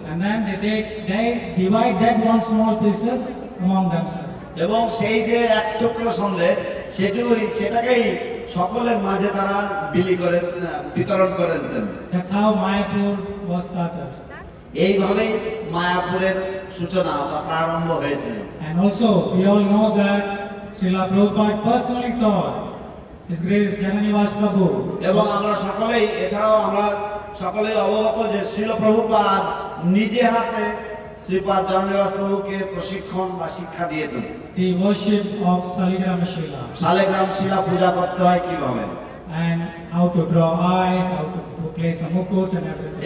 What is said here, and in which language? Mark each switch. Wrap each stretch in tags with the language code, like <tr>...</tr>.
<en>And then they divide that one small pieces among themselves.</en> <bn>এবং সেই যে এক টুকরো সন্দেশ সেটাকেই সকলের মাঝে তারা বিতরণ করে দিতেন।</bn> <en>That's how Mayapur was started.</en> <bn>এইভাবেই মায়াপুরের সূচনা বা প্রারম্ভ হয়েছিল।</bn> <en>And also we all know that Srila Prabhupada personally taught His Grace Jananivas Prabhu.</en> <bn>এবং এছাড়াও আমরা সকলেই অবগত যে শ্রীল প্রভুপাদ নিজে হাতে শ্রীপাদ জননিবাস প্রভুকে প্রশিক্ষণ বা শিক্ষা দিয়েছেন।</bn> <en>The worship of Saligram Shila.</en> <bn>Shaligram শিলা পূজা করতে হয় কিভাবে,</bn> <en>And how to draw eyes, how to place the mukuts and everything.</en>